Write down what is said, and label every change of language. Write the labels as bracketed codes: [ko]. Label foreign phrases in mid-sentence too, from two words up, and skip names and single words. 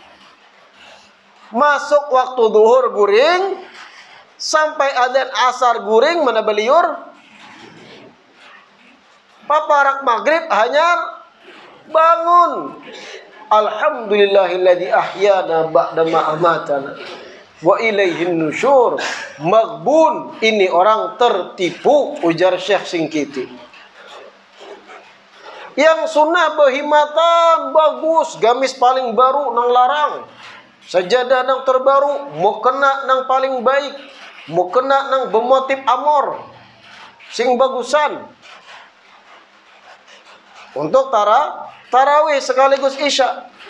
[bjn] Masuk waktu zuhur guring, sampai adzan asar guring mana beliur. Paparak maghrib hanyar bangun. [ar] الحمد لله الذي أحيانا بعد ما أماتنا وإليه النشور. [bjn] Maghbun, ini orang tertipu, ujar Syekh Shinqiti. Yang sunnah berhimatan bagus, gamis paling baru nang larang, sajadah nang terbaru, mukena nang paling baik, mukena nang bermotif amor sing bagusan untuk tarawih sekaligus isya.